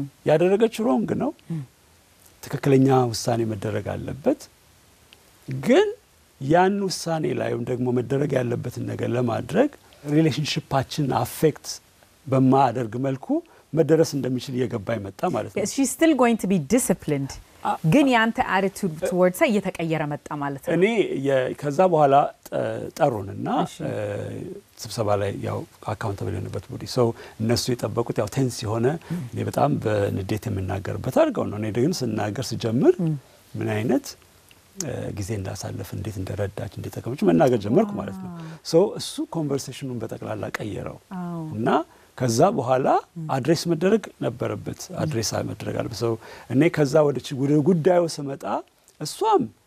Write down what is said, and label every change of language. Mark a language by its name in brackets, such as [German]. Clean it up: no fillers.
[Amharic] ያደረገችው ሮንግ ነው ትክክለኛ ውሳኔ መደረግ አለበት ግን ያን ውሳኔ ላይም ደግሞ መደረግ ያለበትን ነገር ለማድረግ ሪሌሽንሺፓችን አፌክት በማያደርግ መልኩ መደረስ እንደሚችል እየገባኝ መጣ ማለት ነው [English] she's still going to be disciplined [Amharic] ግን ያንተ [English] attitude towards her [Amharic] እየተቀየረ መጣ ማለት ነው እኔ ከዛ በኋላ ጠሩንና ስብሰባ ላይ ያው አካውንታብል የሆነበት ቦዲ እነሱ የጠበቁት ያው ቴንስ የሆነ እኔ በጣም በንዴት የምናገርበት አድርገው ነው እኔ ግን ስናገር ስጀምር ምን አይነት ጊዜ እንዳሳለፍ እንዴት እንደረዳች እንዴት ተቀመጭ መናገር ጀመርኩ ማለት ነው እሱ ኮንቨርሴሽኑን በጠቅላላ ቀየረው እና ከዛ በኋላ አድሬስ መደረግ ነበረበት አድሬስ መደረግ አለበት እኔ ከዛ ወደ ጉዳዩ ስመጣ እሷም